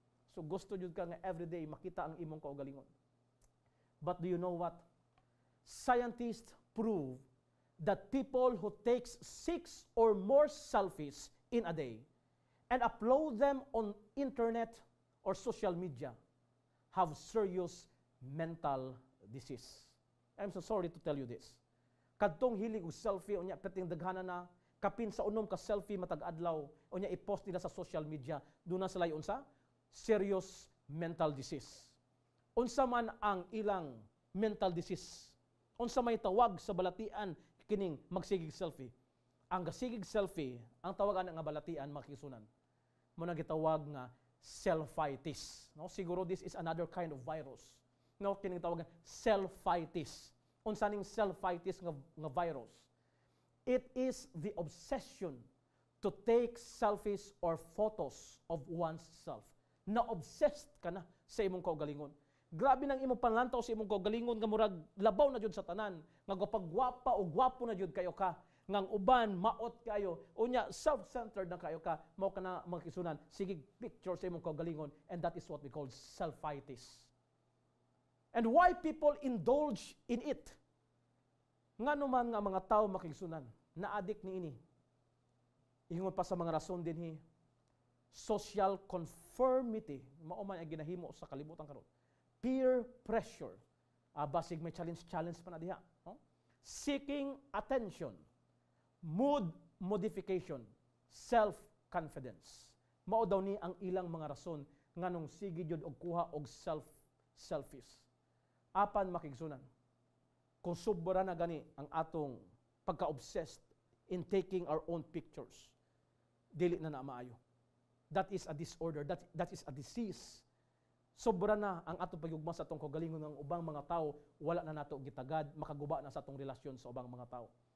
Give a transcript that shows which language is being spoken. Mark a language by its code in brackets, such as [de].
[ceb] So gusto jud ka nga everyday makita ang imong kaugalingon. [en] But do you know what? Scientists prove that people who takes 6 or more selfies in a day and upload them on internet or social media have serious mental disease. I'm so sorry to tell you this. [ceb] Kadtong hilig og selfie unya perting daghana na kapin sa unom ka selfie matag adlaw unya i-post nila sa social media, duna sila unsa? [en] Serious mental disease. [ceb] Unsa man ang ilang mental disease? Unsa may tawag sa balatian kining magsigig selfie? Ang gasigig selfie, ang tawagan nga balatian makisunan, mo na gitawag nga selfitis. No, siguro [en] this is another kind of virus. [ceb] No, kining tawag nga selfitis. Unsa ning selfitis nga virus? [en] It is the obsession to take selfies or photos of oneself. [ceb] Na-obsessed ka na sa imong kaugalingon. Grabe nang imong panlantaw sa imong kaugalingon nga murag labaw na jud sa tanan, nga gapagwapa o gwapo na jud kayo ka. ngang uban maot kayo unya self-centered na kayo ka mao kana makisunan sige picture sa imong kaugalingon, [en] and that is what we call selfitis. And why people indulge in it? [ceb] Ngano man nga mga tao makigsunan na-addict niini. Ingon pa sa mga rason dinhi, social conformity, mao man ang ginahimo sa kalibutan karon. Peer pressure, basig may challenge pa na diha. No? [en] Seeking attention, mood modification, self-confidence. [ceb] Mao daw ni ang ilang mga rason nganong sige jud og kuha og selfish. Apan makigsunan, kung sobra na gani ang atong pagka-obsessed [en] in taking our own pictures, [ceb] dili na maayo. [en] That is a disorder, that is a disease. [ceb] Sobra na ang atong pagyugma sa atong kaugalingon ng ubang mga tao, wala na nato gitagad, makaguba na sa atong relasyon sa ubang mga tao.